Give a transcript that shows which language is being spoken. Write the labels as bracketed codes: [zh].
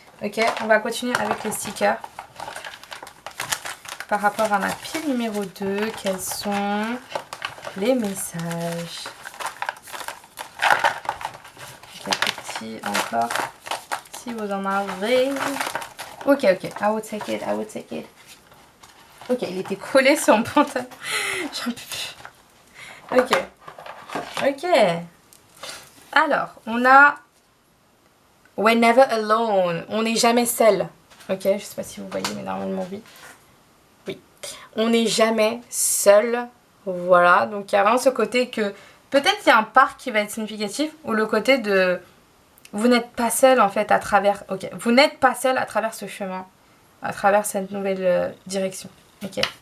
[fr] Ok, on va continuer avec les stickers. Par rapport à ma pile numéro 2, quels sont les messages? Quelques petits encore, si vous en avez. [en] Ok, I will take it, I will take it. [fr] Ok, il était collé sur mon pantalon. J'en peux plus. Ok. Alors, on a [en] We're never alone. [fr] On n'est jamais seul. Ok, je sais pas si vous voyez, mais normalement oui. Oui. On n'est jamais seul. Voilà, donc il y a vraiment ce côté que peut-être il y a un parc qui va être significatif, ou le côté de vous n'êtes pas seul en fait à travers. Ok, vous n'êtes pas seul à travers ce chemin, à travers cette nouvelle direction. Ok.